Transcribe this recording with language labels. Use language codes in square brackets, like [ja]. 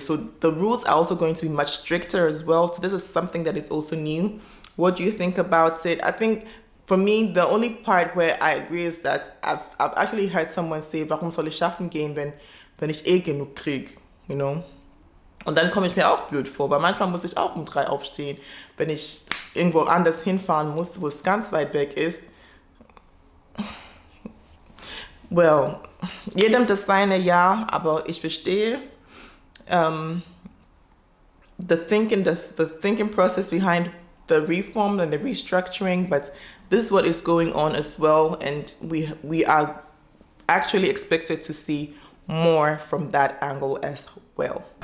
[en] So the rules are also going to be much stricter as well. So this is something that is also new. What do you think about it? I think for me, the only part where I agree is that I've actually heard someone say, [de] warum soll ich schaffen gehen, wenn ich eh genug krieg, [en] you know? [de] Und dann komme ich mir auch blöd vor, weil manchmal muss ich auch um 3 aufstehen, wenn ich irgendwo anders hinfahren muss, wo es ganz weit weg ist. [en] Well, [de] jedem das seine, ja, [en] aber ich verstehe the thinking process behind the reform and the restructuring, but this is what is going on as well, and we are actually expected to see more from that angle as well.